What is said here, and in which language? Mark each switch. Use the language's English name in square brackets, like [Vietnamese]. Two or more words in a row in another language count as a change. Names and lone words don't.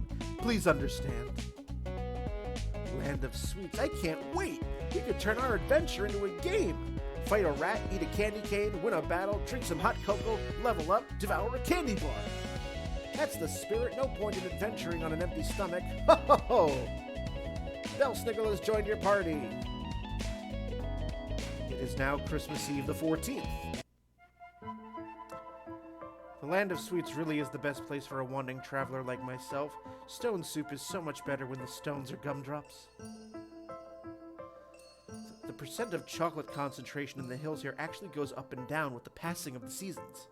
[English] Please understand. Land of Sweets. I can't wait! We could turn our adventure into a game! Fight a rat, eat a candy cane, win a battle, drink some hot cocoa, level up, devour a candy bar! That's the spirit. No point in adventuring on an empty stomach. Ho ho ho! Belsnickel has joined your party! It is now Christmas Eve the 14th. The Land of Sweets really is the best place for a wandering traveler like myself. Stone soup is so much better when the stones are gumdrops. The percent of chocolate concentration in the hills here actually goes up and down with the passing of the seasons.